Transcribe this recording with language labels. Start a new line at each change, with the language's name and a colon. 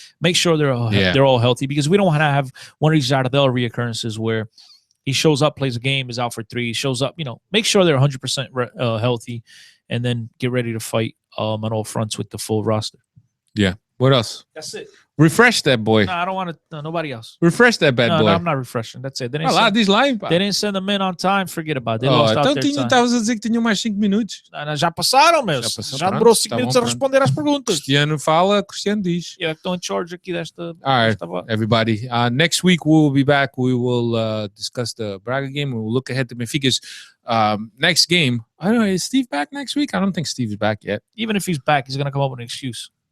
English: Make sure they're all healthy, because we don't want to have one of these Jardel reoccurrences where he shows up, plays a game, is out for 3, shows up. You know, make sure they're 100% healthy, and then get ready to fight on all fronts with the full roster. Yeah. What else? That's it. Refresh that boy. No, I don't want to. No, nobody else. Refresh that bad boy. No, I'm not refreshing. That's it. They didn't send them in on time. Forget about it. They lost out their time.
Portuguese: Estavas a dizer que tinham mais 5 minutos. Já passaram, meus. Já demorou 5 minutos a responder às perguntas. Cristiano fala, Cristiano diz. Eu estou
English: in charge
Portuguese: aqui desta.
English: All right, everybody. Next week we will be back. We will discuss the Braga game. We will look ahead to Benfica's next game. I don't know. Is Steve back next week? I don't think Steve is back yet. Even if he's back, he's going to come up with an excuse.